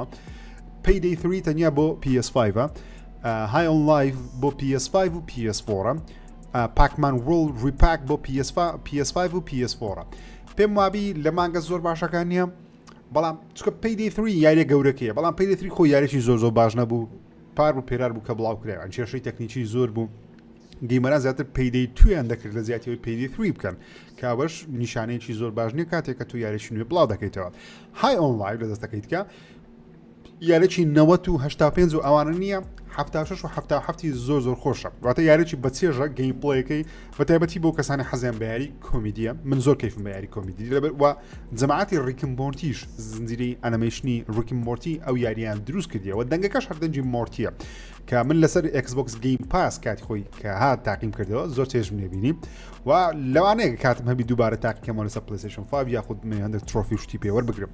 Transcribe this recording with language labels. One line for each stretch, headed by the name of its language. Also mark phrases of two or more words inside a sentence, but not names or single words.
Central Kurdish: Payday 3 تەنیا بۆ PS5 High on Life بۆ PS5 و PS4 Pac-Man World Repack بۆ PS5 و PS4 پێم وابی لە مانگە زۆر باشەکان نییە بەڵام چکە Payday 3 یاریە گەورەکەیە بەڵام Payday 3 خۆ یاریی زۆر باش نەبوو پار بوو پێرار بوو کە بڵاو کرایان کێشەی تەکنیکی زۆر بوو گەیمەران زیاتر Payday 2 یان دەکرد لە زیاتیەوەی Payday 3 بکەن کاوەش نیشانەیەکی زۆر باش نییە کاتێک کە تو یاریشی نوێ بڵاو دەکەیتەوە. High on Life لە دەستەکەیت کە یارێکی 90 و 85 و ئەوانە نییە 76 و 77 زۆر خۆشە واتە یارێکی بەچێژە گەیم پڵەیەکەی بە تایبەتی بۆ کەسانی حەزیان بە یاری کۆمیدیە من زۆر کەیفم بە یاری کۆمیدی و جەماعەتی ڕیکم مۆرتیش زنجیرەی ئەنیمەیشنی ڕیکم مۆرتی ئەو یاریان دروست کردیەوە دەنگەکەش هەردەنجی مۆرتیە کە من لەسەر ئێکسبۆکس گەیم پاس کاتی خۆی کە هات تاقیم کردەوە زۆر چێژم نێبینی و لەوانەیە کاتم هەبی دووبارە تاقیکەمەوە لەسەر پلەیستەیشن 5 یاخود من هەندێک ترۆفی و شتی پێوەربگرم.